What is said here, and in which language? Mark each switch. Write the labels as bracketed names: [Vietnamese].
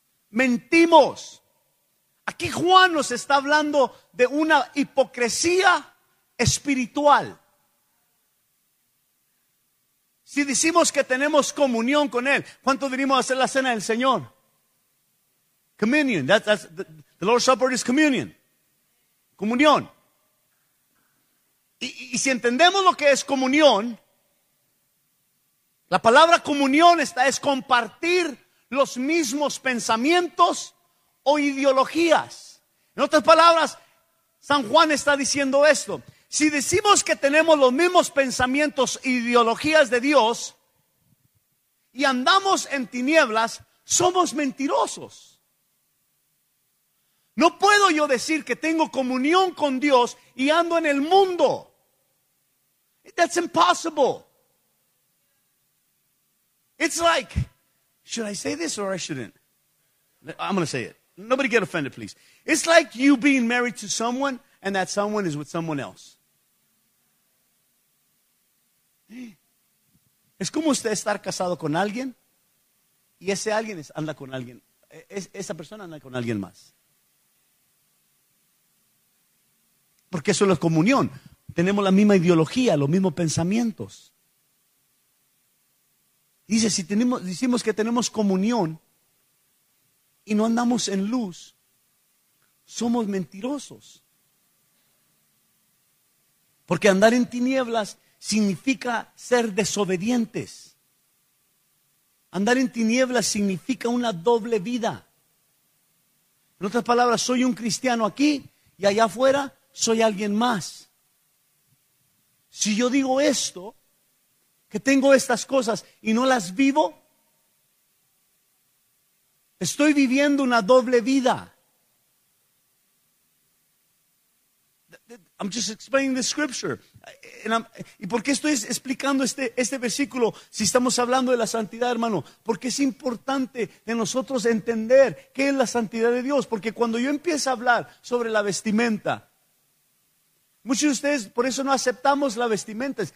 [Spanish] Mentimos. Aquí Juan nos está hablando de una hipocresía espiritual. Si decimos que tenemos comunión con Él, ¿cuánto venimos a hacer la cena del Señor? [English] Communion. The Lord's Supper is communion. [Spanish] Comunión. Y si entendemos lo que es comunión, la palabra comunión es compartir los mismos pensamientos o ideologías. En otras palabras, San Juan está diciendo esto. Si decimos que tenemos los mismos pensamientos e ideologías de Dios y andamos en tinieblas, somos mentirosos. No puedo yo decir que tengo comunión con Dios y ando en el mundo. [English] That's impossible. It's like, should I say this or I shouldn't? I'm going to say it. Nobody get offended, please. It's like you being married to someone and that someone is with someone else. [Spanish] Es como usted estar casado con alguien y ese alguien anda con alguien. Esa persona anda con alguien más. Porque eso es comunión. Tenemos la misma ideología, los mismos pensamientos. Dice, decimos que tenemos comunión y no andamos en luz, somos mentirosos. Porque andar en tinieblas significa ser desobedientes. Andar en tinieblas significa una doble vida. En otras palabras, soy un cristiano aquí y allá afuera soy alguien más. Si yo digo esto, que tengo estas cosas y no las vivo, estoy viviendo una doble vida. [English] I'm just explaining the scripture. [Spanish] ¿Y por qué estoy explicando este versículo si estamos hablando de la santidad, hermano? Porque es importante de nosotros entender qué es la santidad de Dios. Porque cuando yo empiezo a hablar sobre la vestimenta, muchos de ustedes, por eso no aceptamos la vestimenta.